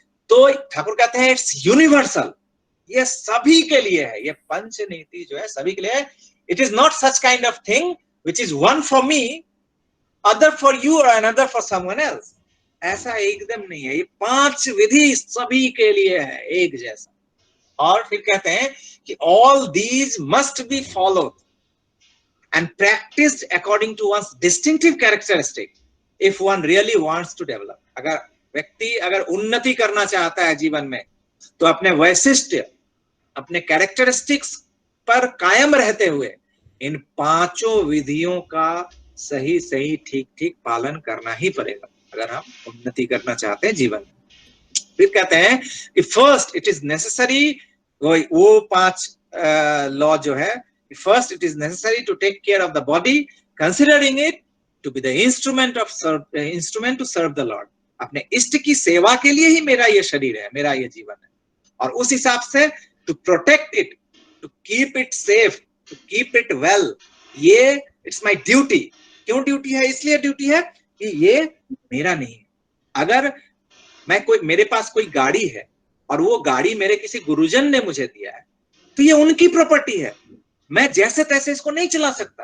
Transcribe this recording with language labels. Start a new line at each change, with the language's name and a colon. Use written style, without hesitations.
Hindi: तो ठाकुर कहते हैं
English: it's universal,
Hindi: ये सभी के लिए है। ये पंच नीति जो है सभी के लिए है।
English: It is not such kind of thing which is one for me, other for you और another for someone else.
Hindi: ऐसा एकदम नहीं है। ये 5 विधि सभी के लिए है, एक जैसा। और फिर कहते हैं कि
English: All these must be followed and practiced according to one's distinctive characteristic if one really wants to develop.
Hindi: अगर व्यक्ति अगर उन्नति करना चाहता है जीवन में, तो अपने वैशिष्ट्य, अपने कैरेक्टरिस्टिक्स पर कायम रहते हुए इन 5 विधियों का सही ठीक पालन करना ही पड़ेगा, अगर हम उन्नति करना चाहते हैं जीवन में। फिर कहते हैं कि
English: first it is necessary,
Hindi: वो 5 लॉ जो है,
English: first it is necessary to take care of the body, considering it to be the instrument to serve the Lord.
Hindi: अपने इष्ट की सेवा के लिए ही मेरा ये शरीर है, मेरा ये जीवन है, और उस हिसाब से
English: to protect it, to keep it safe, to keep it well,
Hindi: ये
English: it's my duty.
Hindi: क्यों ड्यूटी है? इसलिए ड्यूटी है कि ये मेरा नहीं है। अगर मेरे पास कोई गाड़ी है और वो गाड़ी मेरे किसी गुरुजन ने मुझे दिया है, तो ये उनकी प्रॉपर्टी है, मैं जैसे तैसे इसको नहीं चला सकता।